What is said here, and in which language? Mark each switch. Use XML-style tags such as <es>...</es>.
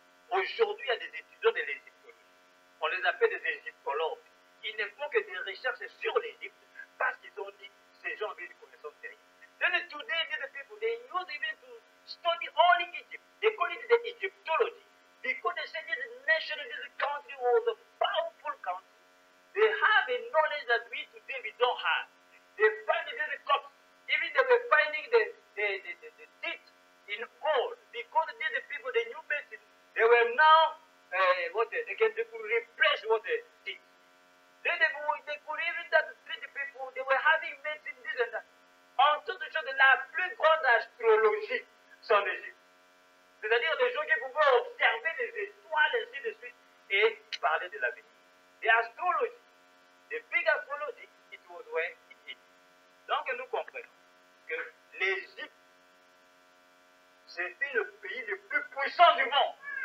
<fr>Aujourd'hui, il y a des étudiants de l'égyptologie. On les appelle des égyptologues. Ils ne font que des recherches sur l'Égypte parce qu'ils ont dit ces gens avaient une connaissance terrible.</fr> <en>Then today, the people, they use even to study only Egypt. They call it the Egyptology. Because they say this nation, this country was a powerful country. They have a knowledge that we today we don't have. They find these cups. Even they were finding the teeth in gold. Because these people, they knew medicine. They were now, they could replace what the teeth. Then they could even treat the people, they were having medicine, this and that.</en> <fr>En toute chose, la plus grande astrologie, c'est en Égypte. C'est-à-dire des gens qui pouvaient observer les étoiles, ainsi de suite, et parler de l'avenir.</fr> <en>The astrology, the big astrology, it was where it is.</en> <fr>Donc nous comprenons que l'Égypte, c'était le pays le plus puissant du monde.</fr>